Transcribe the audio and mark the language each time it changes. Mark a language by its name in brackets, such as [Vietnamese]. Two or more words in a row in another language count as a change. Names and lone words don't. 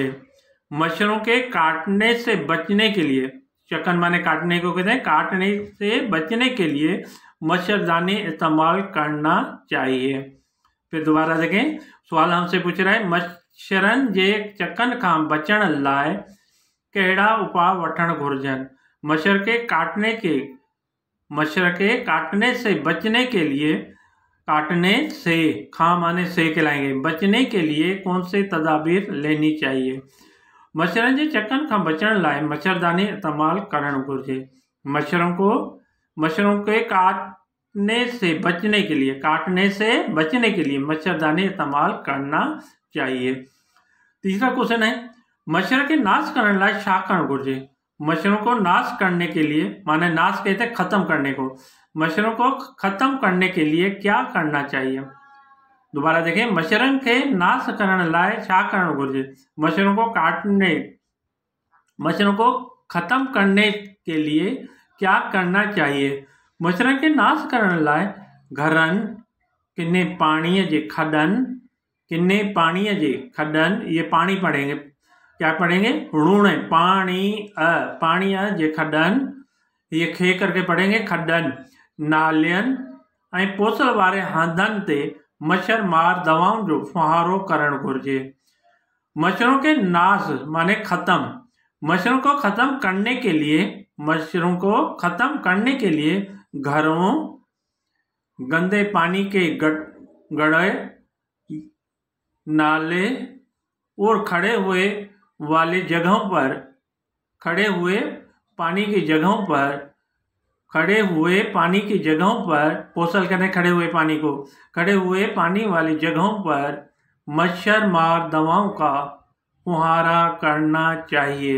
[Hindi] मच्छरों के काटने से बचने के लिए, चक्कन माने काटने को कहते हैं, काटने से बचने के लिए मच्छरदानी इस्तेमाल करना चाहिए। फिर दोबारा देखें, सवाल हमसे पूछ रहा है, [Sindhi] मच्छरन जे चक्कन खां बचण लाइ कहिड़ा उपाव वठण घुर्जन। [Hindi] मच्छर के काटने से बचने के लिए, काटने से, खां माने से कहलाएंगे, बचने के लिए कौन से तदाबीर लेनी चाहिए? [Sindhi] मच्छरन जे चक्कन खां बचण लाइ मच्छरदानी इस्तेमाल करण घुर्जे। [Hindi] मच्छरों के काटने से बचने के लिए, काटने से बचने के लिए मच्छरदानी इस्तेमाल करना चाहिए। [Sindhi] तीसरा क्वेश्चन है, मच्छर के नाश करने लाइ छा करण घुर्जे। [Hindi] मच्छरों को नाश करने के लिए, माने नाश कहते हैं खत्म करने को, मच्छरों को खत्म करने के लिए क्या करना चाहिए? [Sindhi] दोबारा देखें, मच्छरन के नाश करण लाइ छा करण घुर्जे। [Hindi] मच्छरों को काटने मच्छरों को खत्म करने के लिए क्या करना चाहिए? [Sindhi] मच्छरों के नाश करण लाए घरन किन्ने पानी जे खडन, किन्ने पानी जे खडन, [Hindi] ये पानी पढ़ेंगे, क्या पढ़ेंगे? [Sindhi] ऋण पानी पानी जे खडन, [Hindi] ये खे करके पढ़ेंगे [Sindhi] खडन, नालियन ऐं पोसल वारे हंधनि ते मच्छर मार दवाउनि जो फुहारो करणु घुरिजे। [Hindi] मच्छरों के नाश माने खत्म, मच्छरों को खत्म करने के लिए, मच्छरों को खत्म करने के लिए घरों, गंदे पानी के गड्ढे, नाले और खड़े हुए वाली जगहों पर, खड़े हुए पानी की जगहों पर, खड़े हुए पानी की जगहों पर, पोसल करने खड़े हुए पानी को, खड़े हुए पानी वाली जगहों पर मच्छर मार दवाओं का फुहारा करना चाहिए।